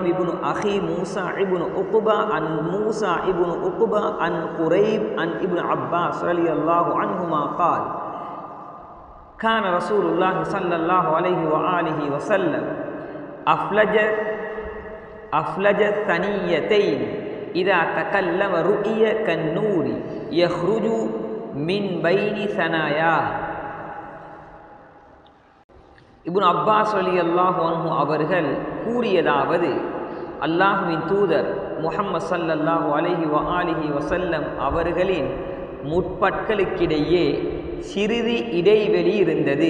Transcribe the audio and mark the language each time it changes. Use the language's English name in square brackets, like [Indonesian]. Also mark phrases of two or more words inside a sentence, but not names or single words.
[Arabic] بن أخي موسى بن عقبة عن موسى بن عقبة عن قريب عن ابن عباس رضي الله عنهما قال كان رسول الله صلى الله عليه وآله وسلم أفلج ثنيتين إذا تكلم رؤي كالنور يخرج من بين ثناياه. [Tamil] இப்னு அப்பாஸ் [Arabic] رضي الله عنه [Tamil] அவர்கள் கூறியதாவது, அல்லாஹ்வின் தூதர் முஹம்மது [Arabic] صلى الله عليه وآله وسلم [Tamil] அவர்களின் முற்பற்களுக்கிடையே சிறிது இடைவெளி இருந்தது.